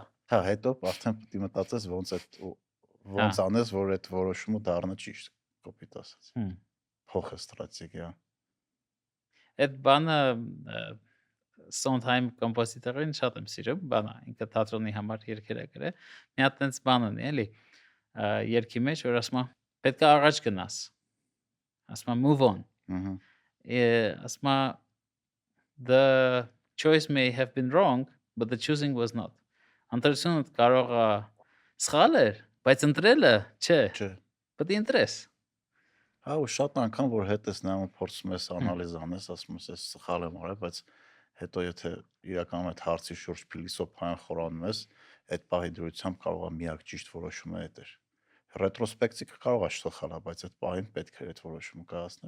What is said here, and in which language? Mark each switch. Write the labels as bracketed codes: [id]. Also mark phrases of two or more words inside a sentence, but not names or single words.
[hy] Հա, հետո արդեն պետք է մտածես ոնց անես, որ այդ որոշումը դառնա ճիշտ, կոպիտ ասած։ Փոխը ստրատեգիա։ Այդ բանը Sondheim կոմպոզիտորին շատ եմ սիրում, բանա, ինքը թատրոնի համար երգեր է գրել։ Մի հատ տենց բան ունի, էլի, երգի մեջ, որ ասում է, պետք է առաջ գնաս։ Ասում է [en] move on։ [hy] Ասում է [en] the choice may have been wrong, but the choosing was not։ [hy] Ընտրությունը կարող է սխալ էր, բայց ընտրելը չէ։ Չէ։ Պետք է ընտրես։ Հա, ու շատ անգամ որ հետ ես նայում փորձում ես անալիզ անես, ասում ես սխալ եմ արել, բայց հետո եթե իրականում այդ հարցի շուրջ փիլիսոփայական խորանում ես, այդ պահի դրությամբ կարող է միակ ճիշտ որոշումը այդ էր։ Ռետրոսպեկտիկը կարող է սխալ, բայց այդ պահին պետք է այդ որոշումը կայացնել։